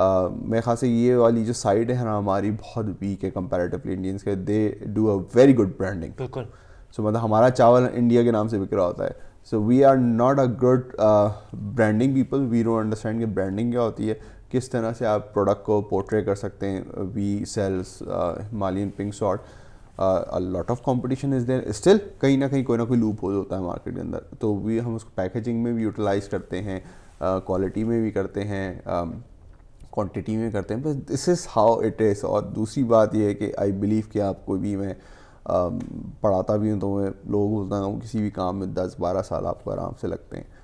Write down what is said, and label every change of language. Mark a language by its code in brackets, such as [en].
[ur] میرے خیال سے یہ والی جو سائڈ ہے نا ہماری بہت ویک ہے کمپیریٹیولی انڈینس کے. [en] They do a very good branding. [ur] بالکل. سو مطلب ہمارا چاول انڈیا کے نام سے بک رہا ہوتا ہے. [en] So we are not a good branding people. We don't understand [ur] کہ برانڈنگ کیا ہوتی ہے, کس طرح سے آپ پروڈکٹ کو پورٹرے کر سکتے ہیں. [en] We sells Himalayan pink salt. A lot of competition is there still. [ur] کہیں نہ کہیں کوئی نہ کوئی لوپ ہول ہوتا ہے مارکیٹ کے اندر. تو ہم اس کو پیکیجنگ میں بھی یوٹیلائز کرتے ہیں, کوالٹی میں بھی کرتے ہیں, کوانٹٹی میں کرتے ہیں. بس [en] This is how it is. [ur] اور دوسری بات یہ ہے کہ [en] I believe [ur] کہ آپ کو بھی میں پڑھاتا بھی ہوں تو میں لوگوں کو بولتا ہوں کسی بھی کام میں 10-12 سال آپ کو آرام سے لگتے ہیں.